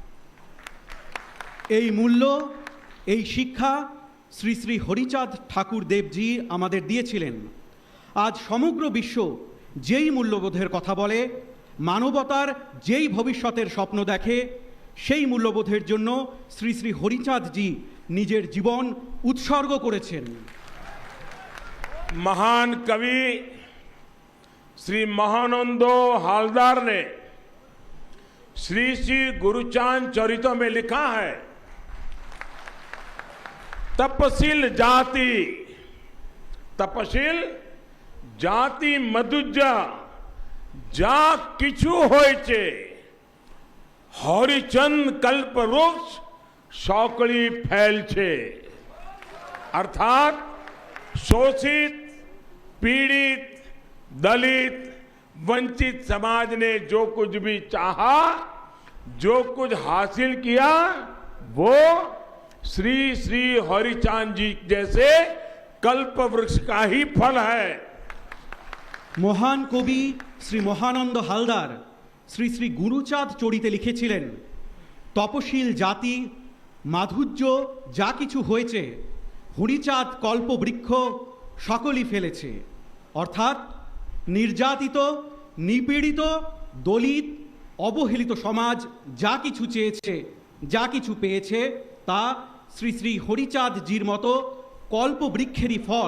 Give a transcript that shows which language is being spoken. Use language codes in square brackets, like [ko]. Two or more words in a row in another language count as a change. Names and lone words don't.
[bn] এই মূল্য, এই শিক্ষা শ্রী শ্রী হরিচাঁদ ঠাকুর দেবজি আমাদের দিয়েছিলেন। আজ সমগ্র বিশ্ব যেই মূল্যবোধের কথা বলে, মানবতার যেই ভবিষ্যতের স্বপ্ন দেখে, সেই মূল্যবোধের জন্য শ্রী শ্রী হরিচাঁদজি নিজের জীবন উৎসর্গ করেছেন। [hi] महान कवि श्री महानंदो हालदार ने श्री श्री गुरुचांद चरितो में लिखा है, [bn] তপশীল জাতি মধুজা যা কিছু হইছে, হরিচাঁদ কল্প বৃক্ষ সকড়ি ফল ছে। [hi] अर्थात शोषित, पीड़ित, दलित, वंचित समाज ने जो कुछ भी चाहा, जो कुछ हासिल किया, वो श्री श्री हरिचांद जी जैसे कल्प वृक्ष का ही फल है। [bn] মহান কবি শ্রী মহানন্দ হালদার শ্রী শ্রী গুরুচাঁদ চরিতে লিখেছিলেন, তপশীল জাতি মাধুর্য যা কিছু হয়েছে, হরিচাঁদ কল্পবৃক্ষ সকলই ফেলেছে। অর্থাৎ নির্যাতিত, নিপীড়িত, দলিত, অবহেলিত সমাজ যা কিছু চেয়েছে, যা কিছু পেয়েছে, তা শ্রী শ্রী হরিচাঁদজির মতো কল্পবৃক্ষেরই ফল।